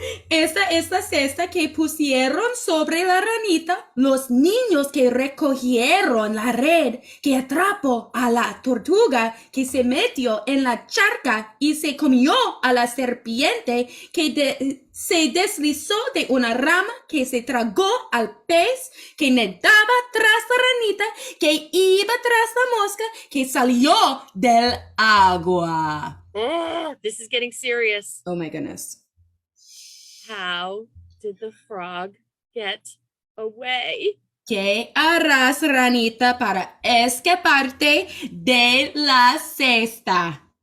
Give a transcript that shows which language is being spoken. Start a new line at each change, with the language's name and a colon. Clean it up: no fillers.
Spanish: Esta es la cesta que pusieron sobre la ranita los niños que recogieron la red que atrapó a la tortuga que se metió en la charca y se comió a la serpiente que se deslizó de una rama que se tragó al pez que nadaba tras la ranita que iba tras la mosca que salió del agua.
English: Oh, this is getting serious. Oh my goodness. How did the frog get away?
Spanish: ¿Qué harás, ranita, para escaparte de la cesta?